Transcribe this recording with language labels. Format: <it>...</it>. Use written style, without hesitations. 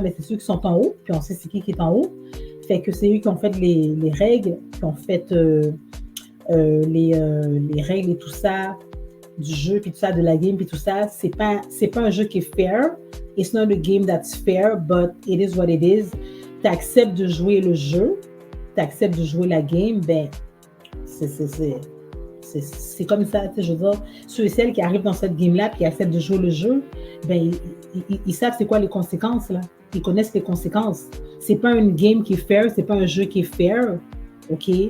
<fr>Mais c'est ceux qui sont en haut, puis on sait c'est qui est en haut. Fait que c'est eux qui ont fait les règles, qui ont fait les règles et tout ça, du jeu, puis tout ça, de la game, puis tout ça. C'est pas un jeu qui est fair.</fr> <en>It's not a game that's fair, but it is what it is.</en> <fr>Tu acceptes de jouer le jeu, tu acceptes de jouer la game, ben, c'est comme ça, tu sais, je veux dire, ceux et celles qui arrivent dans cette game-là puis qui acceptent de jouer le jeu, ben, ils savent c'est quoi les conséquences, là. Ils connaissent les conséquences. C'est pas une game qui est fair, c'est pas un jeu qui est fair, OK?</fr>